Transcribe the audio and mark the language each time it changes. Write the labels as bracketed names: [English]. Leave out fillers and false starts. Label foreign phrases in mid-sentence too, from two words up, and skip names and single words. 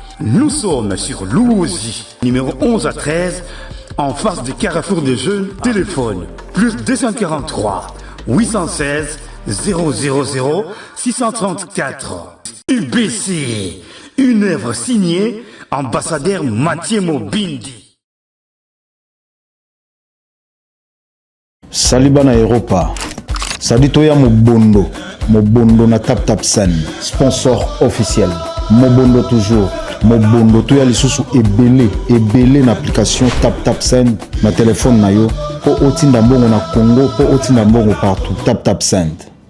[French] Nous sommes sur Louosi, numéro 11 à 13, en face du Carrefour des Jeunes. Téléphone plus 243 816 000 634. UBC, une œuvre signée ambassadeur Mathieu Mobindi. [Lingala] Saliba na Europa. Saditoya Mobondo na Tap Tap Sen, [French] sponsor officiel. [Lingala] Mobondo toujours. Mobondo toya lisusu ebele na application Tap Tap Sen na téléphone na yo. Po otinda mbongo na Congo, po otinda mbongo partout. Tap Tap Sen.